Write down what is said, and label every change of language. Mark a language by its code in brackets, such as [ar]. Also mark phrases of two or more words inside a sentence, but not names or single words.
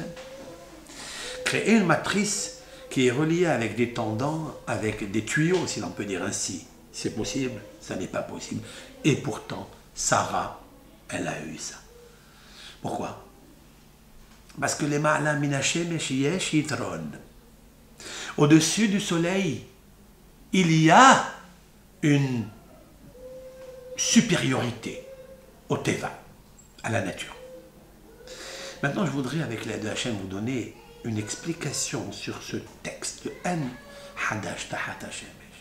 [fr] Créer une matrice qui est reliée avec des tendons, avec des tuyaux, si l'on peut dire ainsi. C'est possible, ça n'est pas possible. Et pourtant, Sarah, elle a eu ça. Pourquoi? Parce que les [he] מעלה מן השמש יש יתרון. [fr] Au-dessus du soleil, il y a une supériorité au teva, à la nature. Maintenant, je voudrais, avec l'aide de Hachem, vous donner une explication sur ce texte de [he] אין חדש תחת השמש.